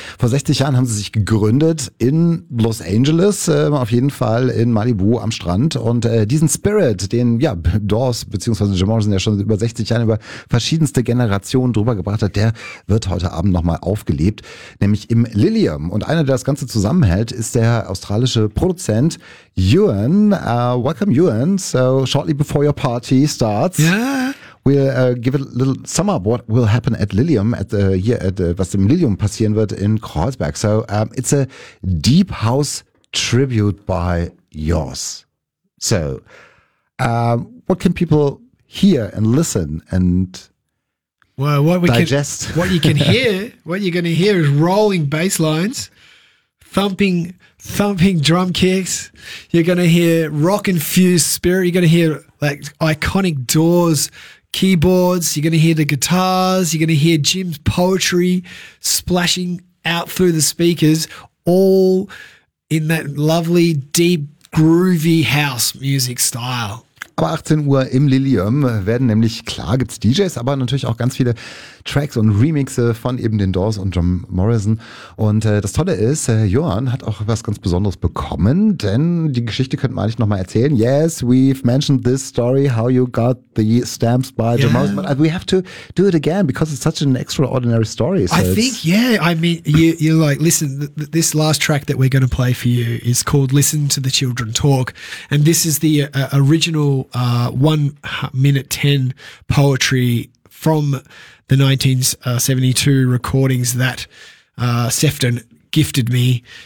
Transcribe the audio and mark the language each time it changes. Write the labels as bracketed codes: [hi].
[de] Vor 60 Jahren haben sie sich gegründet in Los Angeles, auf jeden Fall in Malibu am Strand. Und diesen Spirit, den ja Doors bzw. Jim Morrison ja schon über 60 Jahren über verschiedenste Generationen drüber gebracht hat, der wird heute Abend nochmal aufgelebt, nämlich im Lilium. Und einer, der das Ganze zusammenhält, ist der australische Produzent Ewan. [en] Welcome, Ewan. So shortly before your party starts, yeah, we'll give a little sum up what will happen at Lilium at the here at [de] was im Lilium passieren wird in Kreuzberg. [en] So it's a deep house tribute by yours. So what can people hear and listen and digest? What you can hear, what you're going to hear, is rolling bass lines, thumping drum kicks. You're going to hear rock infused spirit. You're going to hear like iconic Doors keyboards. You're going to hear the guitars. You're going to hear Jim's poetry splashing out through the speakers, all in that lovely, deep, groovy house music style. [de] Aber 18 Uhr im Lilium werden nämlich, klar, gibt's DJs, aber natürlich auch ganz viele Tracks und Remixe von eben den Doors und Jim Morrison. Und das Tolle ist, Johann hat auch was ganz Besonderes bekommen, denn die Geschichte könnte man eigentlich nochmal erzählen. [en] Yes, we've mentioned this story, how you got the stamps by Jim Morrison. But we have to do it again, because it's such an extraordinary story. So I think, yeah, I mean, you're like, listen, this last track that we're going to play for you is called Listen to the Children Talk. And this is the original 1:10 poetry from the 1972 recordings that Sefton gifted me.